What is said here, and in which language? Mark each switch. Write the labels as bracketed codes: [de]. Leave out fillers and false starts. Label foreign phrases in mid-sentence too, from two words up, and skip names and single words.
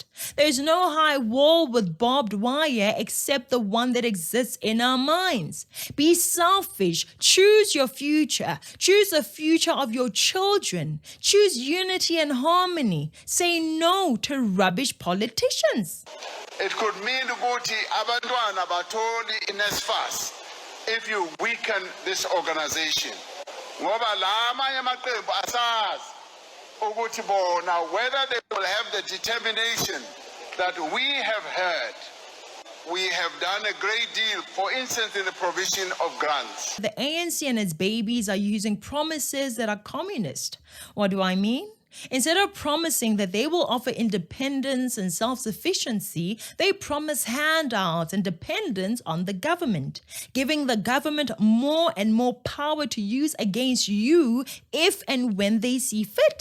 [en] There's no high wall with barbed wire except the one that exists in our minds. Be selfish. Choose your future. Choose the future of your children. Choose unity and harmony. Say no to rubbish politicians. It could mean [zu] ukuthi abantwana batholi iNSFAS [en] if you weaken this organization. [zu] Ngoba la amanye amaqembu asazi ukuthi bona [en] whether they will have the determination that we have heard. We have done a great deal, for instance, in the provision of grants. The ANC and its babies are using promises that are communist. What do I mean? Instead of promising that they will offer independence and self-sufficiency, they promise handouts and dependence on the government, giving the government more and more power to use against you if and when they see fit.